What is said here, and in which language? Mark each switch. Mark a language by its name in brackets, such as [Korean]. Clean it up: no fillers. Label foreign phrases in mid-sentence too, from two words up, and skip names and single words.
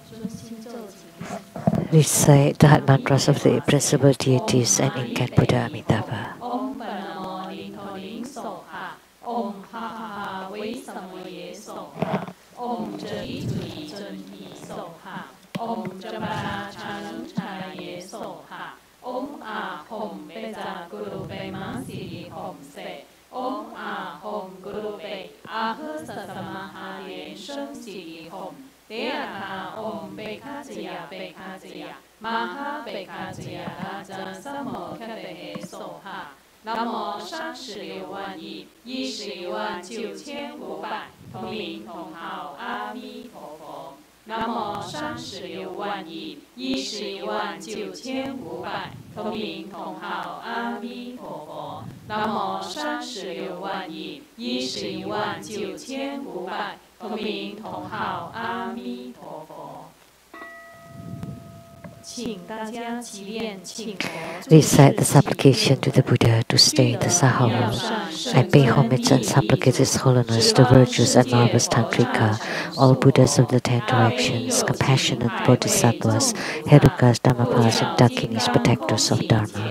[English] Recite the heart mantras of the principal deities and incarnate Buddha Amitabha. [Sanskrit] Om Padnamo Linto Ling Soha. Om Ha Ha Ha Wei Samoye Soha. Om Zhi Zui Zun Hi Soha. Om Jambhala Chanang Chanaye Soha. Om Ah Hom Beza Guru Be Ma Siri Hom Se. Om Ah Hom Guru Be Ah Sasamaha Lian-Sheng Siri Hom. Deaka Om Bekajaya Bekajaya Maha Bekajaya Raja Samo Kate Soha. [Chinese] 南无3691159500，同名同号阿弥陀佛。南无3691159500，同名同号阿弥陀佛。南无3691159500，同名同号阿弥陀佛。 [English] Recite the supplication to the Buddha to stay in the Saha world. I pay homage and supplicate His Holiness, the virtuous and marvelous Tantrika, all Buddhas of the 10 directions, compassionate Bodhisattvas, Herukas, Dhammapas, and Dakinis, protectors of Dharma.